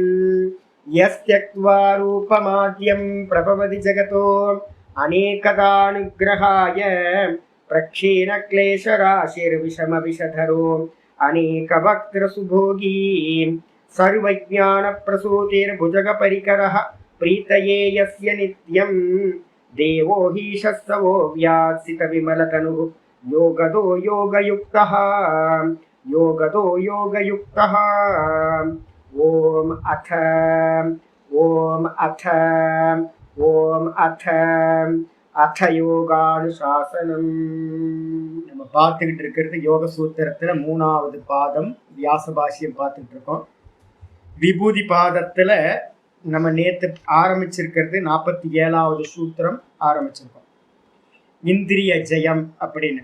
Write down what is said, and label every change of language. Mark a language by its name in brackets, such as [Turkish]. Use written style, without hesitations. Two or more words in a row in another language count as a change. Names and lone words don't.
[Sanskrit] यस्त्यक्त्वा रूपमाद्यं प्रभवति जगतो अनेकदानुग्रहाय प्रक्षीणक्लेशराशिर्विषमविषधरो अनेकवक्त्रसुभोगी सर्वज्ञानप्रसूतिर्भुजगपरिकरः प्रीतये यस्य नित्यं देवो हि शस्तवो व्यात्सितविमलतनुः योगदो योगयुक्तः योगदो योगयुक्तः। ओम अथ யோகானுசாசனம். [Tamil] நம்ம பார்த்துக்கிட்டு இருக்கிறது யோக சூத்திரத்துல 3வது பாதம் வியாச பாஷ்யம் பார்த்துக்கிட்டு இருக்கோம். விபூதி பாதத்துல நம்ம நேற்று ஆரம்பிச்சிருக்கிறது 47வது சூத்திரம் ஆரம்பிச்சிருக்கோம், இந்திரிய ஜெயம் அப்படின்னு.